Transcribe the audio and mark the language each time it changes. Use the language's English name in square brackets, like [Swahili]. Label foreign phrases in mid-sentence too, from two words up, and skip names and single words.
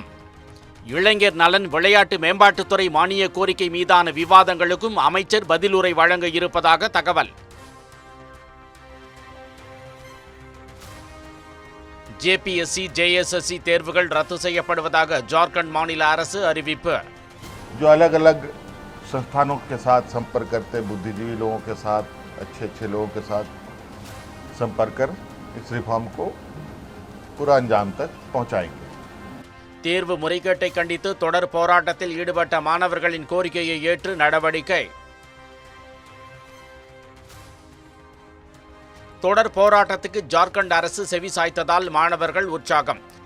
[Tamil] இளைஞர் நலன் விளையாட்டு மேம்பாட்டுத்துறை மானிய கோரிக்கை மீதான விவாதங்களுக்கும் அமைச்சர் பதிலுரை வழங்க இருப்பதாக தகவல். ஜேபிஎஸ்சி ஜேஎஸ்எஸ்சி தேர்வுகள் ரத்து செய்யப்படுவதாக ஜார்க்கண்ட் மாநில அரசு அறிவிப்பு. [Hindi] जो अलग अलग संस्थानों के साथ संपर्क करते बुद्धिजीवी लोगों के साथ अच्छे लोगों के साथ संपर्क कर इस रिफॉर्म को पूरा अंजाम तक पहुंचाएंगे. [Tamil] தேர்வு முறைகேட்டை கண்டித்து தொடர் போராட்டத்தில் ஈடுபட்ட மாணவர்களின் கோரிக்கையை ஏற்று நடவடிக்கை. தொடர் போராட்டத்துக்கு ஜார்க்கண்ட் அரசு செவி சாய்த்ததால் மாணவர்கள் உற்சாகம்.